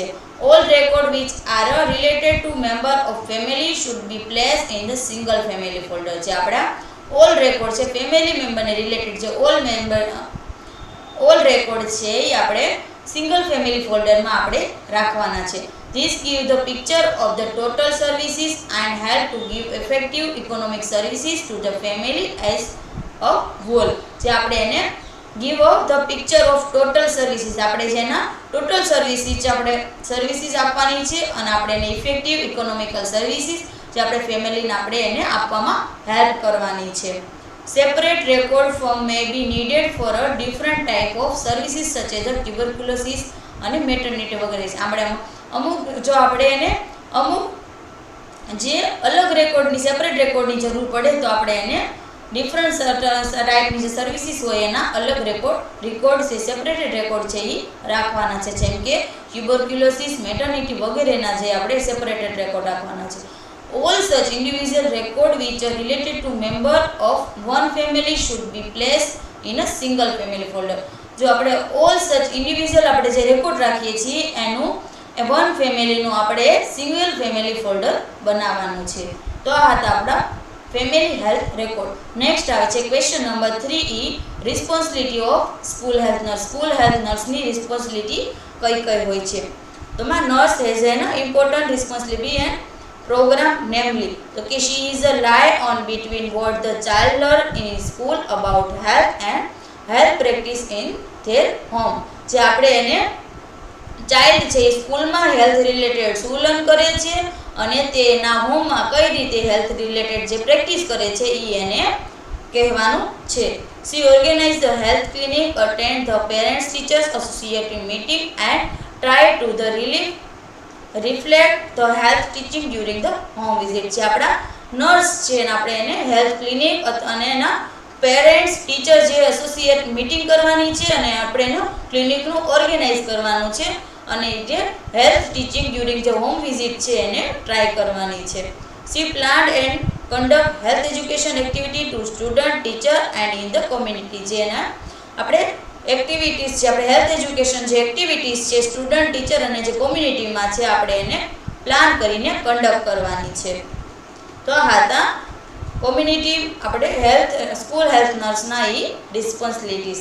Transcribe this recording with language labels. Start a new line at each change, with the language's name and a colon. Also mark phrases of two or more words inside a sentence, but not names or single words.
English: all record which are related to member of family should be placed in the single family folder.
Gujarati: જે આપણા
English: all record
Gujarati: છે
English: family memberને related
Gujarati: જે
English: all record
Gujarati: છે એ આપણે
English: single family folderમાં
Gujarati: આપણે રાખવાના છે.
English: This give the picture of the total services and help to give effective economic services to the family as a whole.
Gujarati: જે આપણે એને
English: give of the picture of total services,
Gujarati: આપણે જેના
English: total services
Gujarati: આપવાની છે અને આપણે એને
English: effective economical services
Gujarati: જે આપણે ફેમિલીને આપણે એને આપવામાં હેલ્પ કરવાની છે.
English: Separate record form may be needed for a different type of services such as tuberculosis અને maternity વગેરે.
Gujarati: આપણે અમુક જો આપણે એને અમુક જે અલગ રેકોર્ડની
English: separate recordની
Gujarati: જરૂર પડે તો આપણે એને
English: different typeની
Gujarati: જે સર્વિસીસ હોય એના અલગ રેકોર્ડ છે
English: separated record
Gujarati: છે એ રાખવાના છે. જેમ કે ટ્યુબરક્યુલોસિસ, મેટર્નિટી વગેરેના જે આપણે
English: separated record
Gujarati: રાખવાના છે.
English: All such individual record which are related to member of one family should be placed in a single family folder.
Gujarati: જો આપણે
English: all such individual
Gujarati: આપણે જે રેકોર્ડ રાખીએ છીએ એનું
English: one familyનું
Gujarati: આપણે
English: single family folder
Gujarati: બનાવવાનું છે. તો આ હતા આપણા
English: family health record. નેક્સ્ટ
Gujarati: આવે છે
English: question number 3E, responsibility of school health nurse. school health nurseની responsibility
Gujarati: કઈ કઈ હોય છે?
English: તો nurse has an important responsibility and program, namely so she is a lie on between what the child learn in school about health and health practice in their home.
Gujarati: જે આપણે એને ચાઇલ્ડ છે એ સ્કૂલમાં
English: health related
Gujarati: શું લર્ન કરે છે અને તેના હોમમાં કઈ રીતે
English: health related
Gujarati: જે પ્રેક્ટિસ કરે છે એ એને કહેવાનું છે.
English: She organize the health clinic, attend the parents teachers associative meeting and try to the reflect the health teaching during the home visit.
Gujarati: જે આપણા નર્સ છે ને આપણે એને
English: health clinic
Gujarati: અને એના
English: parents teacher
Gujarati: જે
English: associate meeting
Gujarati: કરવાની છે અને આપણે એનું ક્લિનિકનું ઓર્ગેનાઇઝ કરવાનું છે અને જે
English: health teaching during
Gujarati: જે
English: home visit
Gujarati: છે એને ટ્રાય કરવાની છે.
English: She planned and conduct health education activity to student, teacher and in the community.
Gujarati: જે એના આપણે એક્ટિવિટીઝ છે આપણે
English: health education
Gujarati: જે એક્ટિવિટીઝ છે સ્ટુડન્ટ, ટીચર અને જે કોમ્યુનિટીમાં છે આપણે એને પ્લાન કરીને કન્ડક્ટ કરવાની છે. તો આ હતા કોમ્યુનિટી આપણે
English: school health nurseના
Gujarati: એ રિસ્પોન્સિબિલિટીઝ.